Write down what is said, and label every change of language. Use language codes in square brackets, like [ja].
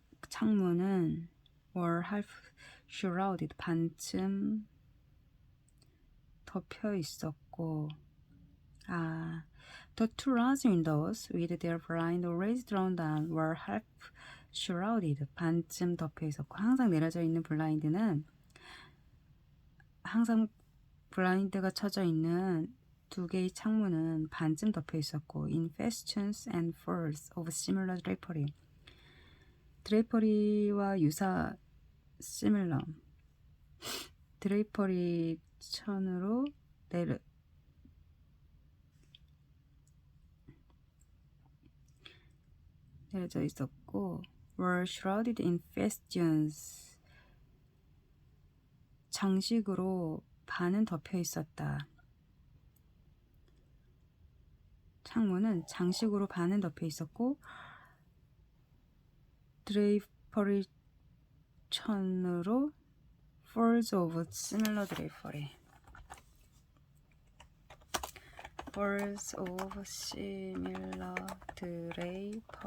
[ko] 창문은 [en] were half shrouded, [ko] 반쯤 덮여 있었고, [en] the two large windows with their blind always drawn down were half shrouded, [ko] 반쯤 덮여 있었고, 항상 내려져 있는 블라인드는, 항상 블라인드가 쳐져 있는 두 개의 창문은 반쯤 덮여 있었고, [en] in festoons and folds of similar drapery. [ko] 드레이퍼리와 유사 similar. 드레이퍼리 천으로 내려져 있었고, [en] were shrouded in festoons. [ko] 장식으로 반은 덮여 있었다. 창문은 장식으로 반은 덮여 있었고, 드레이퍼리 천으로 [en] folds of similar drapery. folds of similar drapery.